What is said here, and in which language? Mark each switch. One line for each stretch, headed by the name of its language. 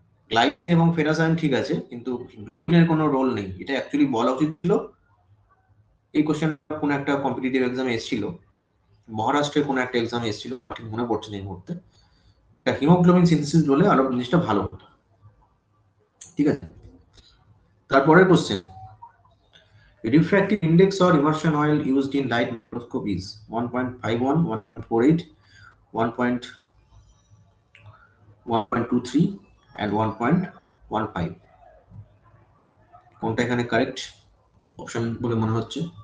Bangla: Glycine এবং ferrous ion ঠিক আছে, কিন্তু গ্লোবিলিনের কোনো রোল নেই, এটা অ্যাকচুয়ালি বলা উচিত ছিল। এই কোশ্চেনটা কোনো একটা কম্পিটিটিভ এক্সামে এসেছিল, মহারাষ্ট্রের কোনো একটা এক্সামে এসেছিল, ঠিক মনে পড়ছে না এই মুহূর্তে। হিমোগ্লোবিন সিনথেসিস বলে আরো জিনিসটা ভালো হতো, ঠিক আছে? তারপরের question,
English: refractive index or immersion oil used in light microscope is 1.51, 1.48, 1.23 and 1.15।
Bangla: কোনটা এখানে কারেক্ট অপশন বলে মনে হচ্ছে?